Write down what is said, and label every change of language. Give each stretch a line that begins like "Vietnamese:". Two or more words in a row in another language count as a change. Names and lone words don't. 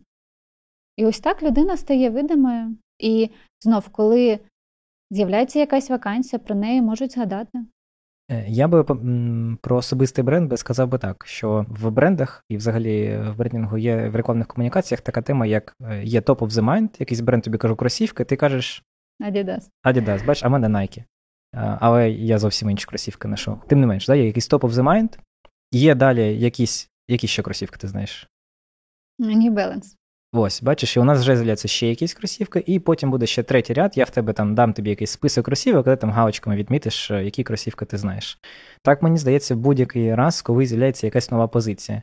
Ukrainian: І ось так людина стає видимою. І знов, коли з'являється якась вакансія, про неї можуть згадати. Я би про особистий бренд сказав би так, що в брендах і взагалі в брендингу є в рекламних комунікаціях така тема, як є
English: top of the mind,
Ukrainian: якийсь бренд тобі кажу кросівки, ти кажеш Adidas, бачиш, а в мене Nike. Але я зовсім інші кросівки знайшов. Тим не менш, є якийсь
English: top of the mind,
Ukrainian: є далі які ще кросівки ти знаєш? New Balance. Ось, бачиш, і у нас вже з'являються ще якісь кросівки, і потім буде ще третій ряд, я в тебе дам тобі якийсь список кросівок, коли там галочками відмітиш, які кросівки ти знаєш. Так, мені здається, будь-який раз, коли з'являється якась нова позиція.